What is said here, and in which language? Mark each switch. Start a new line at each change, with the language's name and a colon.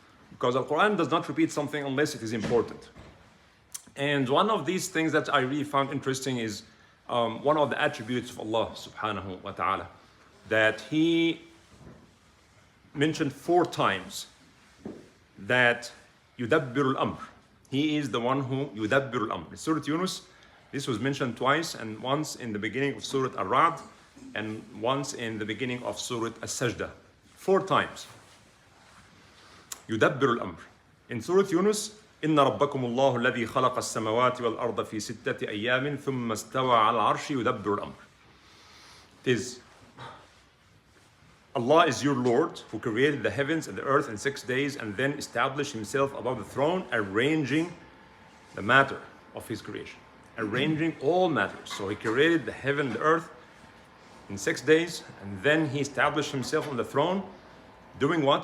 English: Because Al-Quran does not repeat something unless it is important. And one of these things that I really found interesting is one of the attributes of Allah subhanahu wa ta'ala, that He mentioned 4 times that yudabbir al-amr. He is the one who yudabbir al-amr. In Surah Yunus, this was mentioned twice, and once in the beginning of Surah Ar-Ra'd, and once in the beginning of Surah As-Sajdah. 4 times. Yudabbir al-amr. In Surah Yunus,
Arabic: إن ربكم الله الذي خلق السماوات والأرض في 6 أيام ثم استوى على العرش يدبر الأمر.
English: It is Allah is your Lord who created the heavens and the earth in 6 days and then established Himself above the throne, arranging the matter of His creation. Arranging all matters. So He created the heaven and the earth in 6 days, and then He established Himself on the throne, doing what?